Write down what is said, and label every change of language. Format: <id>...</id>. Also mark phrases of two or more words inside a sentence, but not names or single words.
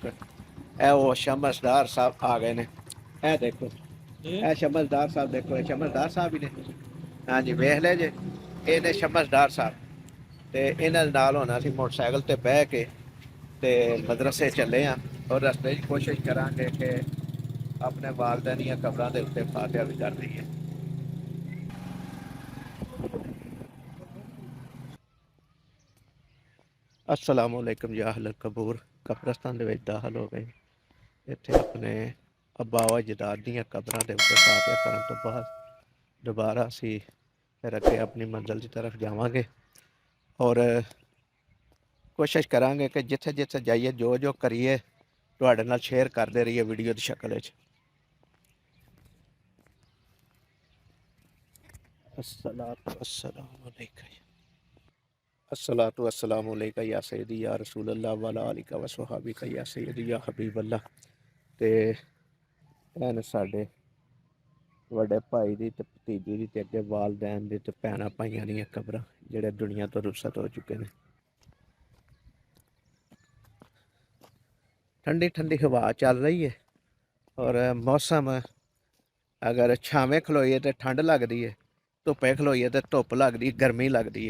<pa>ਇਹ ਉਹ ਸ਼ਮਸਦਾਰ ਸਾਹਿਬ ਆ ਗਏ ਨੇ, ਇਹ ਦੇਖੋ, ਇਹ ਸ਼ਮਸਦਾਰ ਸਾਹਿਬ ਦੇਖੋ, ਇਹ ਸ਼ਮਸਦਾਰ ਸਾਹਿਬ ਹੀ ਨੇ। ਹਾਂਜੀ ਵੇਖ ਲੈ ਜੇ, ਇਹ ਨੇ ਸ਼ਮਸਦਾਰ ਸਾਹਿਬ। ਤੇ ਇਹਨਾਂ ਦੇ ਨਾਲ ਹੋਣਾ ਸੀ ਮੋਟਰਸਾਈਕਲ ਤੇ ਬਹਿ ਕੇ, ਤੇ ਮਦਰਸੇ ਚੱਲੇ ਹਾਂ, ਔਰ ਰਸਤੇ 'ਚ ਕੋਸ਼ਿਸ਼ ਕਰਾਂਗੇ ਕਿ ਆਪਣੇ ਵਾਲਦੈਨ ਦੀਆਂ ਕਬਰਾਂ ਦੇ ਉੱਤੇ ਫਾਤਿਹਾ ਵੀ ਕਰ ਦਈਏ।</pa> <ar>السلام عليكم يا أهل القبور.</ar> <pa>कब्रस्तान ਦੇ ਵਿੱਚ ਦਾਖਲ ਹੋ ਗਏ। ਇੱਥੇ ਆਪਣੇ ਅਬਾਵਾ ਜਦਾਦ ਦੀਆਂ ਕਬਰਾਂ ਦੇ ਉੱਤੇ ਫਾਤਿਹਾ ਕਰਨ ਤੋਂ ਬਾਅਦ ਦੁਬਾਰਾ ਅਸੀਂ ਫਿਰ ਅੱਗੇ ਆਪਣੀ ਮੰਜ਼ਿਲ ਦੀ ਤਰਫ ਜਾਵਾਂਗੇ, ਔਰ ਕੋਸ਼ਿਸ਼ ਕਰਾਂਗੇ ਕਿ ਜਿੱਥੇ ਜਿੱਥੇ ਜਾਈਏ ਜੋ ਜੋ ਕਰੀਏ ਤੁਹਾਡੇ ਨਾਲ ਸ਼ੇਅਰ ਕਰਦੇ ਰਹੀਏ ਵੀਡੀਓ ਦੀ ਸ਼ਕਲ ਵਿੱਚ।</pa> <ar>الصلاة والسلام عليك. الصلاة والسلام عليك يا سيدي يا رسول الله وعلى آلك وصحابك يا سيدي يا حبيب الله.</ar> <pa>ਤੇ ਭੈਣ ਸਾਡੇ ਵੱਡੇ ਭਾਈ ਦੀ ਤੇ ਭਤੀਜੀ ਦੀ ਤੇ ਅੱਗੇ ਵਾਲਦੈਨ ਦੀ ਤੇ ਭੈਣਾਂ ਭਾਈਆਂ ਦੀਆਂ ਕਬਰਾਂ ਜਿਹੜੇ ਦੁਨੀਆ ਤੋਂ ਰੁਖਸਤ ਹੋ ਚੁੱਕੇ ਨੇ। ਠੰਡੀ ਠੰਡੀ ਹਵਾ ਚੱਲ ਰਹੀ ਹੈ ਔਰ ਮੌਸਮ ਅਗਰ ਛਾਵੇਂ ਖਲੋਈਏ ਤੇ ਠੰਡ ਲੱਗਦੀ ਹੈ, ਧੁੱਪੇ ਖਲੋਈਏ ਤੇ ਧੁੱਪ ਲੱਗਦੀ, ਗਰਮੀ ਲੱਗਦੀ ਹੈ।</pa>